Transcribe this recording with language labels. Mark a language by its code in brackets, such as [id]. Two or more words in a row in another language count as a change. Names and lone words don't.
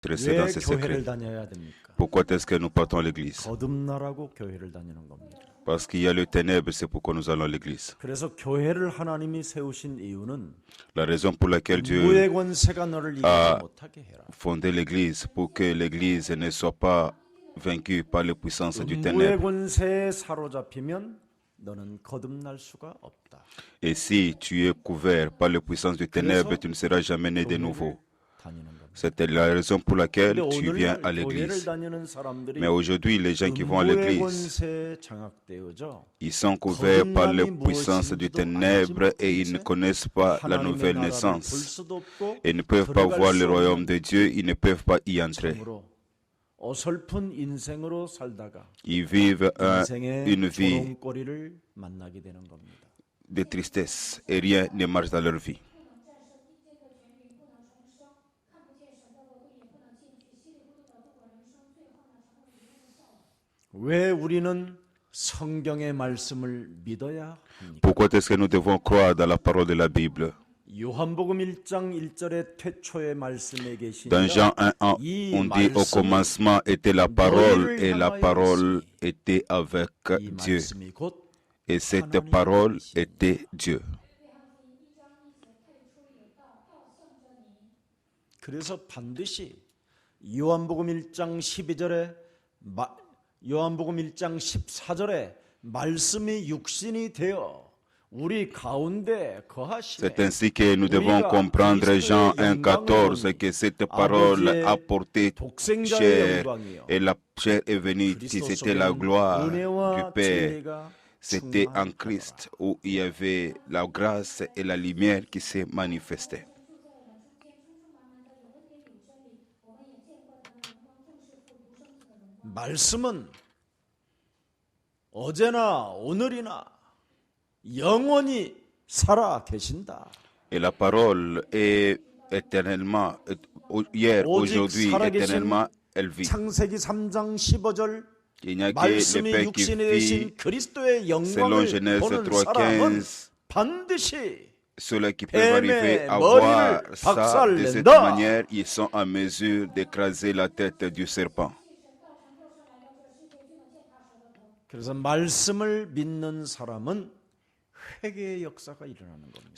[fr] Dresser dans [ko] 왜 [fr] ses [ko] 교회를 [fr] secrets. [ko] 다녀야 됩니까? [fr] Pourquoi est-ce que nous partons à l'église? [ko] 거듭나라고 교회를 다니는 겁니다. [fr] Parce qu'il y a le ténèbre, c'est pourquoi nous allons à l'église. [ko] 그래서 교회를 하나님이 세우신 이유는 [fr] La raison pour laquelle Dieu [ko] 음부의 권세가 너를 이기지 못하게 해라. [fr] fondé l'église, pour que l'église ne soit pas vaincue par les puissances du [ko] 음부의 [fr] ténèbre. [ko] 권세에 사로잡히면 너는 거듭날 수가 없다. [fr] Et si tu es couvert par les puissances du ténèbre, tu ne seras jamais né de nouveau. [ko] 다니는 겁니다. [fr] C'était la raison pour laquelle [ko] 근데 [fr] tu viens [ko] 오늘 [fr] à [ko] 교회를 [fr] l'église. [ko] 다니는 사람들이 [fr] Mais aujourd'hui, les gens qui vont à [ko] 음부의 [fr] l'église, [ko] 권세에 장악되어져 [fr] ils sont couverts par les puissances du ténèbre et ils ne connaissent pas la [ko] 하나님의 [fr] nouvelle [ko] 나라를 볼 [fr] naissance. [ko] 수도 없고 [fr] Ils ne peuvent pas [ko] 들어갈 [fr] voir [ko] 수 [fr] le [ko] 없는 [fr] royaume de Dieu, ils ne peuvent pas y entrer. [ko] 참으로 어설픈 인생으로 살다가 [fr] Ils vivent [ko] 인생의 [fr] une vie [ko] 조롱거리를 만나게 되는 겁니다. [fr] de tristesse et rien ne marche dans leur vie. [ko] 왜 우리는 성경의 말씀을 믿어야 합니까? [fr] Pourquoi est-ce que nous devons croire dans la parole de la Bible? [ko] 요한복음 1장 1절의 태초의 말씀에 계신 [fr] Dans Jean 1, [ko] 이 [fr] on dit au [ko] 말씀이 [fr] commencement était la parole et la [ko] 향하여 [fr] parole était avec [ko] 이 [fr] Dieu. [ko] 말씀이 곧 [fr] Et cette parole était Dieu. [ko] 그래서 반드시 요한복음 1장 12절에 요한복음 1장 14절에 말씀이 육신이 되어 우리 가운데 거하시네. [fr] C'est ainsi que nous devons comprendre Jean 1,14 que cette parole a porté chair et la chair est venue. C'était la gloire du Père. C'était en Christ où il y avait la grâce et la lumière qui s'est manifestée. [ko] 말씀은 어제나 오늘이나 영원히 살아 계신다. [fr] Et la parole est éternellement, hier, aujourd'hui, éternellement, elle vit. [ko] 창세기 3장 15절 [fr] Il n'y a que [ko] 말씀이 [fr] le Père qui [ko] 육신이 [fr] vit. [ko] 되신 그리스도의 [fr] Selon [ko] 영광을 [fr] Genèse [ko] 보는 사람은 [fr] 3,15, [ko] 반드시 [fr] ceux-là qui peuvent arriver à [ko] 머리를 [fr] voir ça de cette [ko] 박살낸다. [fr] manière, ils sont en mesure d'écraser la tête du serpent. [ko] 그래서 말씀을 믿는 사람은 회개의 역사가 일어나는 겁니다.